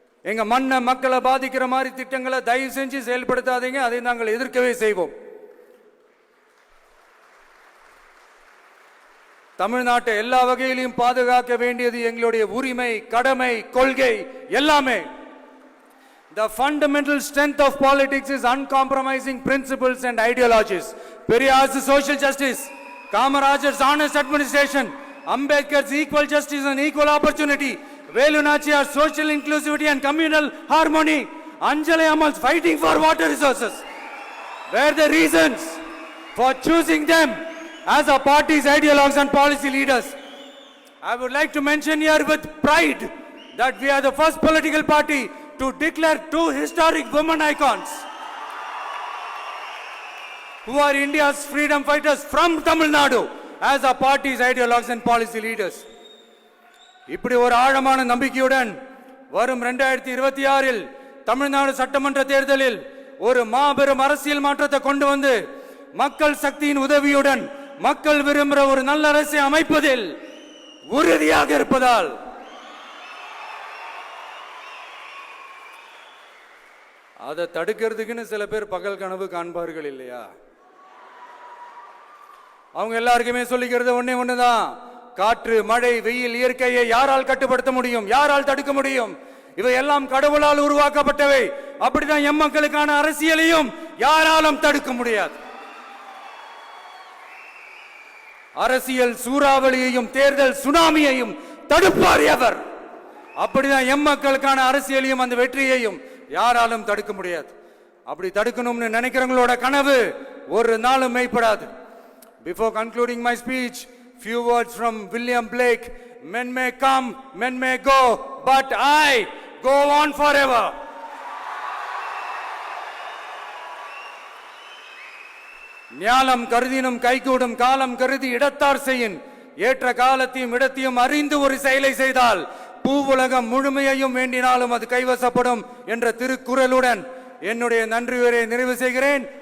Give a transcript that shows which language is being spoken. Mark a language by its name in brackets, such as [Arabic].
[Tamil] எங்க மண்ணை, மக்களை பாதிக்கிற மாதிரி திட்டங்களை தயவு செஞ்சு செயல்படுத்தாதீங்க. அதை நாங்கள் எதிர்க்கவே செய்வோம். தமிழ்நாட்டை எல்லா வகையிலும் பாதுகாக்க வேண்டியது எங்களுடைய உரிமை, கடமை, கொள்கை எல்லாமே. [English] The fundamental strength of politics is uncompromising principles and ideologies. Periyar's social justice, Kamaraj's honest administration, Ambedkar's equal justice and equal opportunity, Velu Nachiyar's social inclusivity and communal harmony, Anjali Ammal's fighting for water resources were the reasons for choosing them as our party's ideologues and policy leaders. I would like to mention here with pride that we are the first political party to declare two historic women icons who are India's freedom fighters from Tamil Nadu as our party's ideologues and policy leaders. [Tamil] இப்படி ஒரு ஆழமான நம்பிக்கையுடன் வரும் 2026இல் தமிழ்நாடு சட்டமன்ற தேர்தலில் ஒரு மாபெரும் அரசியல் மாற்றத்தை கொண்டு வந்து மக்கள் சக்தியின் உதவியுடன் மக்கள் விரும்புகிற ஒரு நல்ல அரசை அமைப்பதில் உறுதியாக இருப்பதால் அதை தடுக்கிறதுக்குன்னு சில பேர் பகல் கனவு காண்பார்கள் இல்லையா? அவங்க எல்லாருக்குமே சொல்லிக்கிறது ஒண்ணுதான், காற்று, மழை, வெயில், இயற்கையை யாரால் கட்டுப்படுத்த முடியும்? யாரால் தடுக்க முடியும்? இவை எல்லாம் கடவுளால் உருவாக்கப்பட்டவை. அப்படிதான் எம் மக்களுக்கான அரசியலையும் யாராலும் தடுக்க முடியாது. அரசியல் சூறாவளியையும் தேர்தல் சுனாமியையும் தடுப்பார் எவர். அப்படிதான் எம் மக்களுக்கான அரசியலையும் அந்த வெற்றியையும் யாராலும் தடுக்க முடியாது. அப்படி தடுக்கணும்னு நினைக்கிறவங்களோட கனவு ஒரு நாளும் மெய்ப்படாது. [English] Before concluding my speech, few words from William Blake. Men may come, men may go, but I go on forever. [Tamil] ஞானம் கருதினும் கைகூடும், காலம் கருதி இடத்தார் செய்யின். ஏற்ற காலத்தையும் இடத்தையும் அறிந்து ஒரு செயலை செய்தால் பூவுலகம் முழுமையையும் வேண்டினாலும் அது கைவசப்படும் என்ற திருக்குறளுடன் என்னுடைய நன்றியுரை நிறைவு செய்கிறேன்.